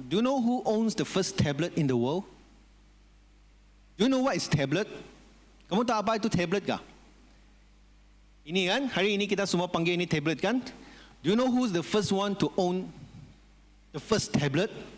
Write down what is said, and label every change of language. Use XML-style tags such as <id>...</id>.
<en>Do you know who owns the first tablet in the world? Do you know what is tablet?</en> <ms>Kamu tahu apa itu tablet kah? Ini kan, hari ini kita semua panggil ini tablet kan?</ms> <en>Do you know who's the first one to own the first tablet?</en>